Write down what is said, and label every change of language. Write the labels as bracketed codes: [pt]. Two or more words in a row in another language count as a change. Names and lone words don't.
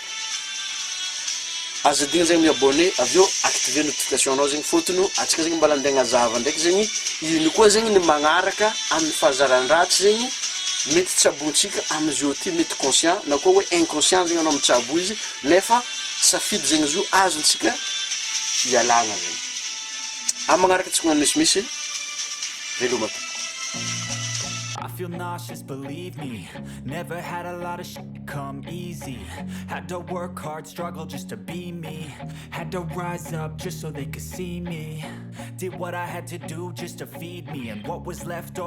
[mg] azo digna zegny miabonné avy eo [fr] activer notification [mg] anao zegny fotony atsika zegny mbala andeha agnazava ndraiky zegny ino koa zegny ny magnaraka amin'ny fahazarany ratsy zegny mety tsabontsika amin'izy io ty mety conscient na koa hoe inconscient zegny anao mitsabo izy nefa safidy zegny izy io azontsika ialagna zegny. Amin'ny magnaraka tsika misimisy veloma to. [en] I feel nauseous, believe me. Never had a lot of shit come easy. Had to work hard, struggle just to be me. Had to rise up just so they could see me. Did what I had to do just to feed me. And what was left over